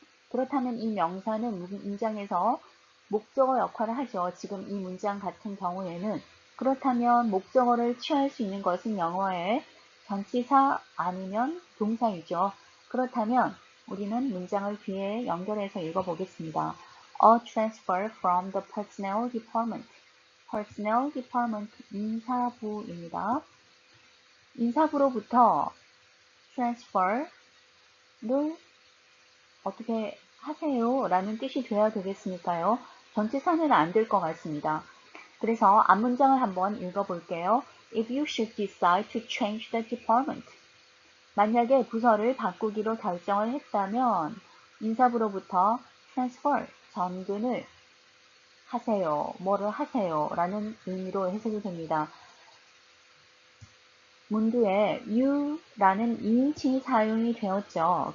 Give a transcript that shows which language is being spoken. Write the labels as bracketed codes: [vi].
[ko] 그렇다면 이 명사는 문장에서 목적어 역할을 하죠. 지금 이 문장 같은 경우에는 그렇다면 목적어를 취할 수 있는 것은 영어의 전치사 아니면 동사이죠. 그렇다면 우리는 문장을 뒤에 연결해서 읽어보겠습니다. [en] A transfer from the personnel department. personnel department [ko] 인사부입니다. 인사부로부터 transfer를 어떻게 하세요? 라는 뜻이 돼야 되겠으니까요. 전치사는 안 될 것 같습니다. 그래서 앞문장을 한번 읽어볼게요. [en] If you should decide to change the department. [ko] 만약에 부서를 바꾸기로 결정을 했다면 인사부로부터 transfer, 전근을 하세요. 뭐를 하세요? 라는 의미로 해석이 됩니다. 문두에 you라는 이인칭이 사용이 되었죠.